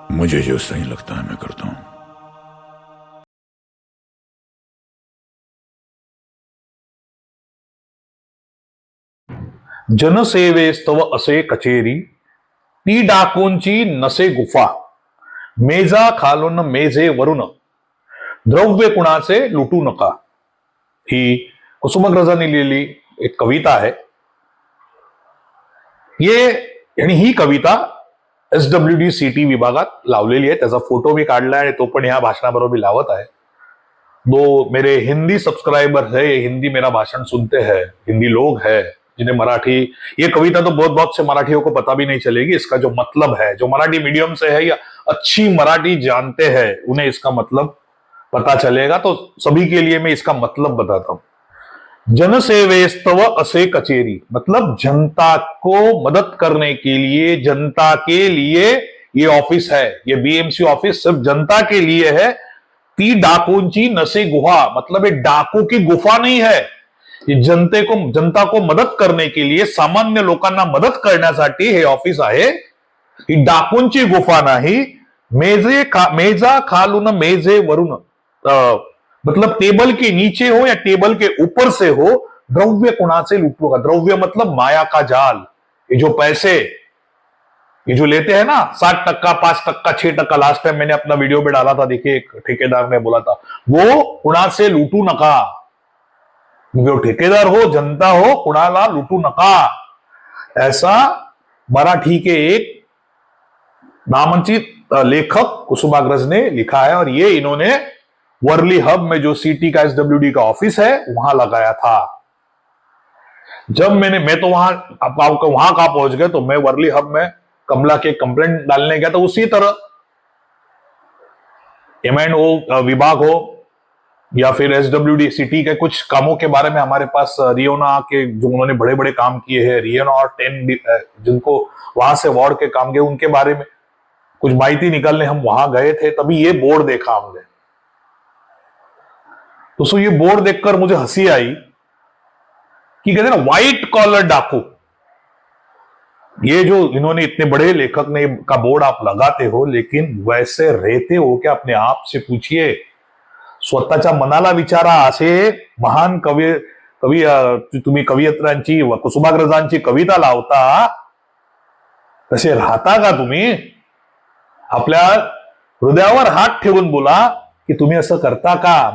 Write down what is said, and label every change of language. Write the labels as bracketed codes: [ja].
[hi] मुझे जो सही लगता है मैं करता हूं। [mr] जनसेवेस्तव असे कचेरी, ती डाकूंची नसे गुफा, मेजा खालून मेजे वरून, द्रव्य कुणाचे लुटू नका. ही कुसुमाग्रजांनी लिहिलेली एक कविता आहे. आणि ही कविता SWD-CT विभागात लावलेली आहे. त्याचा फोटो मी काढलाय आणि तो पण ह्या भाषणाबरोबर मी लावत आहे. [hi] दो मेरे हिंदी सब्सक्राइबर है, हिंदी मेरा भाषण सुनते हैं, हिंदी लोग हैं जिन्हें मराठी, ये कविता तो बहुत बहुत से मराठियों को पता भी नहीं चलेगी. इसका जो मतलब है, जो मराठी मीडियम से है या अच्छी मराठी जानते हैं, उन्हें इसका मतलब पता चलेगा. तो सभी के लिए मैं इसका मतलब बताता हूं. [mr] जनसेवेस्तव असे कचेरी [hi] मतलब जनता को मदद करने के लिए, जनता के लिए ये ऑफिस है. ये BMC ऑफिस सिर्फ जनता के लिए है. [mr] ती डाकूंची नसे गुहा [hi] मतलब ये डाकू की गुफा नहीं है. ये जनता को मदत करने के लिए, [mr] सामान्य लोकांना मदत करण्यासाठी हे ऑफिस आहे. ही डाकूंची गुफा नाही. मेजा खालून मेजे वरून, [hi] मतलब टेबल के नीचे हो या टेबल के ऊपर से हो, [mr] द्रव्य कुणाचे लूटू का. [hi] द्रव्य मतलब माया का जाल. ये जो पैसे ये जो लेते हैं ना 7%, 5%, 6%, लास्ट टाइम मैंने अपना वीडियो में डाला था, देखिए एक ठेकेदार ने बोला था, वो [mr] कुणाचे लूटू नका. [hi] जो ठेकेदार हो, जनता हो, [mr] कुणाला लूटू नका. [hi] ऐसा मराठी के एक नामांकित लेखक कुसुमाग्रज ने लिखा है. और ये इन्होंने वर्ली हब में जो सिटी का SWD का ऑफिस है वहां लगाया था. जब मैं तो वहां कहां पहुंच गए, तो मैं वर्ली हब में कमला के कंप्लेंट डालने गया. तो उसी तरह M&O विभाग हो या फिर SWD-CT के कुछ कामों के बारे में हमारे पास रियोना के, जो उन्होंने बड़े बड़े काम किए हैं, रियोना और 10 जिनको वहां से वार्ड के काम किए, उनके बारे में कुछ माहिती निकालने हम वहां गए थे. तभी ये बोर्ड देखा हमने. तो ये बोर्ड देखकर मुझे हंसी आई कि कहते हैं ना व्हाइट कॉलर डाकू. ये जो इन्होंने इतने बड़े लेखक ने का बोर्ड आप लगाते हो, लेकिन वैसे रहते हो क्या? अपने आप से पूछिए. [mr] स्वतःच्या मनाला विचारा. असे महान कवी तुम्ही कवयित्र्यांची, कुसुमाग्रजांची कविता लावता, तसे राहता का तुम्ही? आपल्या हृदयावर हात ठेवून बोला की तुम्ही असं करता का?